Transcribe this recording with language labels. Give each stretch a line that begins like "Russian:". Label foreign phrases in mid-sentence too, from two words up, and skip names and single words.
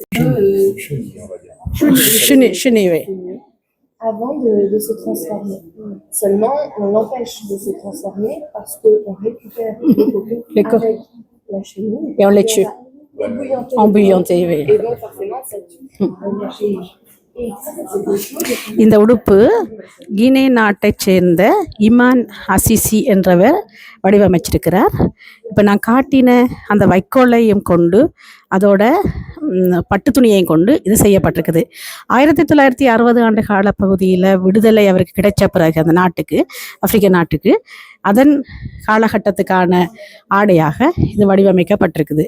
French: chenille, oui. Avant de se transformer. Seulement, on l'empêche de se transformer parce qu'on récupère les coquilles avec la chenille et on les tue. Embouillanté, oui. Et donc, forcément, ça tue.
Tamil: இந்த உடுப்பு கினே நாட்டை சேர்ந்த இமான் அசிசி என்றவர் வடிவமைச்சிருக்கிறார். இப்போ நான் காட்டின அந்த வைக்கோலையும் கொண்டு அதோட பட்டு துணியையும் கொண்டு இது செய்யப்பட்டிருக்குது. 1960 ஆண்டு கால பகுதியில் விடுதலை அவருக்கு கிடைச்ச பிறகு அந்த நாட்டுக்கு, ஆப்பிரிக்க நாட்டுக்கு, அதன் காலகட்டத்துக்கான ஆடையாக இது வடிவமைக்கப்பட்டிருக்குது.